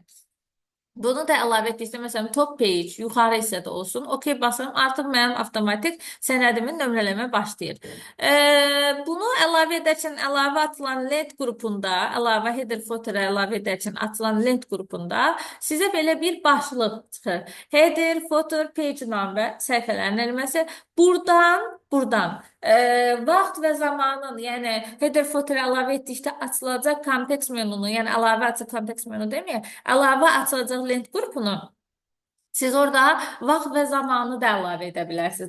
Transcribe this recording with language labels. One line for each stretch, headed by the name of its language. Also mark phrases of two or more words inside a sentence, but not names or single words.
Azerbaijani: Bunu da əlavə etdikdə, məsələn,
English: top page
Azerbaijani: yuxarı hissədə olsun. OK basıram, artıq mənim avtomatik sənədimin nömrələmə başlayır. Bunu əlavə edərkən əlavə atılan lent qrupunda, əlavə
English: header footerə
Azerbaijani: əlavə edərkən atılan lent qrupunda sizə belə bir başlıq çıxır.
English: Header, footer, page number
Azerbaijani: səhifələrin eləməsi. Buradan vaxt və zamanın, yəni
English: header footer
Azerbaijani: əlavə etdikdə açılacaq kontekst menunu, yəni əlavə açıq kontekst menu deməyək, əlavə açılacaq lent qrupunu siz orada vaxt və zamanı da əlavə edə bilərsiniz.